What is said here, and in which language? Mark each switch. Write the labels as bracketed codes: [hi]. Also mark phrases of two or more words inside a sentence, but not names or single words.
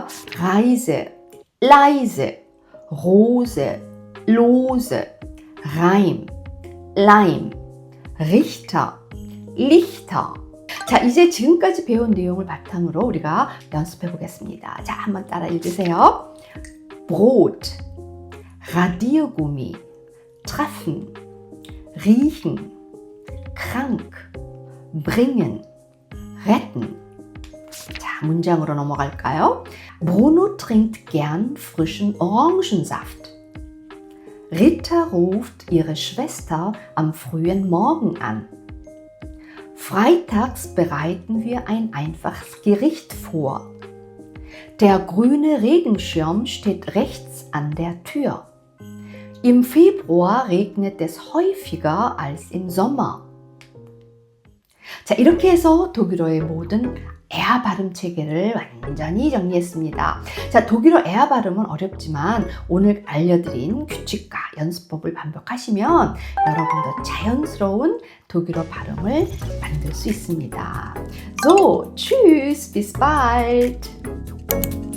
[de] Reise, leise, Rose, lose, Reim, Leim, Richter, Lichter. [ko] 자, 이제 지금까지 배운 내용을 바탕으로 우리가 연습해 보겠습니다. 자, 한번 따라 읽으세요. [de] Brot, Radiergummi, treffen, riechen, krank, bringen, retten. [ko] 자, 문장으로 넘어갈까요? [de] Bruno trinkt gern frischen Orangensaft. Rita ruft ihre Schwester am frühen Morgen an. Freitags bereiten wir ein einfaches Gericht vor. Der grüne Regenschirm steht rechts an der Tür. Im Februar regnet es häufiger als im Sommer. [ko] 자, 이렇게 해서 독일어의 모든 에아 발음 체계를 완전히 정리했습니다. 자, 독일어 에아 발음은 어렵지만 오늘 알려드린 규칙과 연습법을 반복하시면 여러분도 자연스러운 독일어 발음을 만들 수 있습니다. [de] So, tschüss, bis bald!